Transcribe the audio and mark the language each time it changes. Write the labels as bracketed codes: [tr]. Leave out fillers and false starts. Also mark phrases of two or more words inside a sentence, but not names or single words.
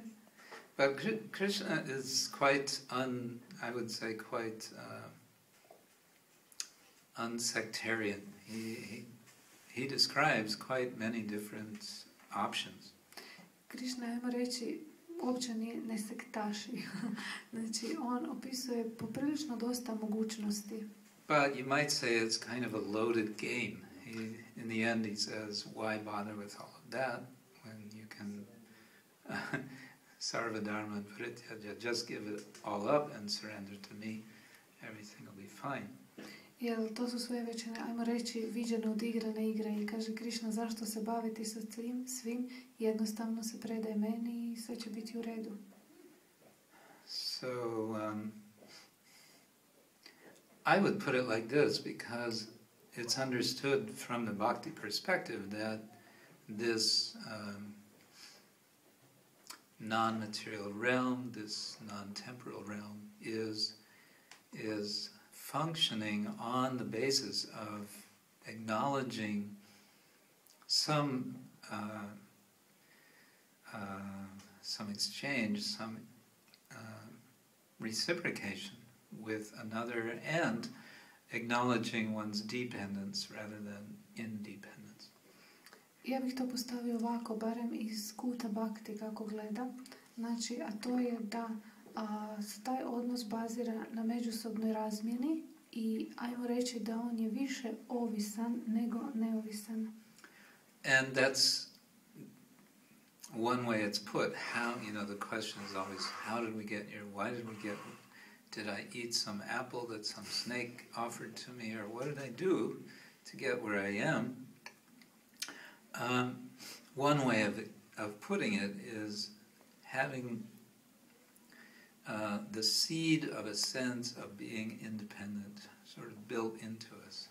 [en] But Krishna is quite unsectarian. He describes quite many different options. [hr] Krishna, ajmo reći, uopće ne sektaši. Znači, on opisuje poprilično dosta mogućnosti. [en] But you might say it's kind of a loaded game. In the end he says, why bother with all of that when you can [sa] sarva dharma [en] and parityaja, just give it all up and surrender to me, everything will be fine. [hr] Jer to su sve već, ajmo reći, viđene odigrane igre i kaže Krishna, zašto se baviti sa svim, jednostavno se predaje meni i sve će biti u redu. [en] So, I would put it like this, because it's understood from the bhakti perspective that this non-material realm, this non-temporal realm, is functioning on the basis of acknowledging some exchange, some reciprocation with another, and acknowledging one's dependence rather than independence. [hr] Ja bih to postavio ovako, barem iz kuta bhakti kako gleda. Znači, a to je da se taj odnos bazira na međusobnoj razmjeni i ajmo reći da on je više ovisan nego neovisan. [en] And that's one way it's put. How, the question is always, how did we get here? Why did we get here? Did I eat some apple that some snake offered to me, or what did I do to get where I am? One way of putting it is having the seed of a sense of being independent sort of built into us.